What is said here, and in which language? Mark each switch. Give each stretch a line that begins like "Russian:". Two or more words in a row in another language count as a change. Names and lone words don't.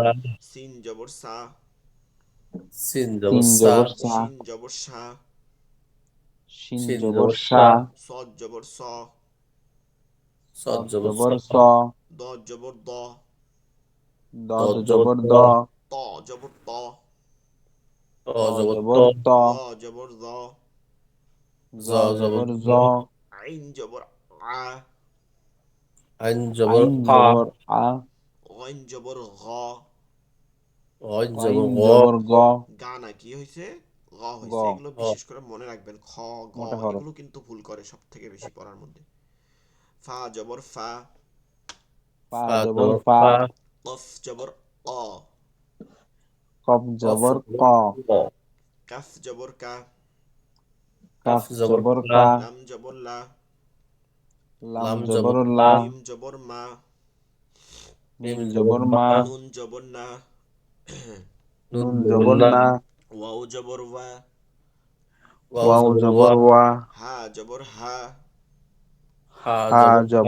Bangla: সিন জবর সা, সিন জবর সিন সা, জবর সা, শিন জবর সা, শিন সিন জবর জবর সা, সা, সদ জবর স, সদ সদ জবর স, জবর স, দ জবর দ, দদ দদ জবর জবর দ, দ, ত জবর ত, ত ত জবর ত, জবর ত, ল জবর ল, জ জ জবর জবর জ, জ, আইন জবর আ, আইন জবর আইন আ, জবর আ, গইন জবর গ, গইন গাইন জবর গ, জবর গ, গা না কি হয়েছে, গ গ, হয়েছে। এগুলো গ, বিশেষ করে মনে রাখবেন, খ গ মোটা হরফ, এগুলো কিন্তু ভুল করে সব থেকে বেশি পড়ার মধ্যে। ফা জবর ফা, ফা ফা জবর জবর ফা, ফা, কফ জবর অ, কফ কফ জবর ক, জবর ক, কাফ জবর কা, কাফ কাফ জবর জবর কা, কা, লাম জবর লা, লাম লাম জবর জবর লা, লা, মিম জবর মা, মিম মিম জবর জবর মা, মা, নুন জবর না, নুন নুন জবর জবর না, না, ওয়াও জবর ওয়া, ওয়াও ওয়াও জবর ওয়া, জবর ওয়া, হা জবর হা, হা হা জবর হা,